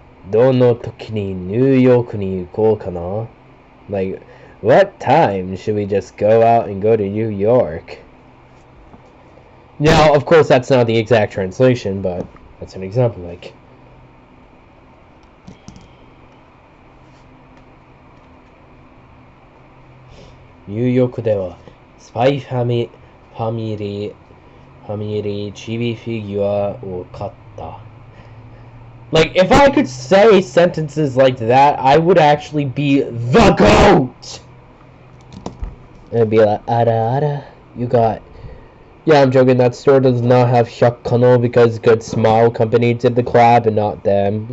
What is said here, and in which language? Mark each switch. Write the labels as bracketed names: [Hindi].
[Japanese] Dono toki ni New York ni ikou kana? [English] Like, what time should we just go out and go to New York? Now, of course, that's not the exact translation, but that's an example. [Japanese] Like, New York ではスパイファミリーチビフィギュアを買った。 [English] Like, if I could say sentences like that, I would actually be the GOAT! And it'd be like, ara, you got... Yeah, I'm joking, that store does not have Hyakano because Good Smile Company did the collab and not them.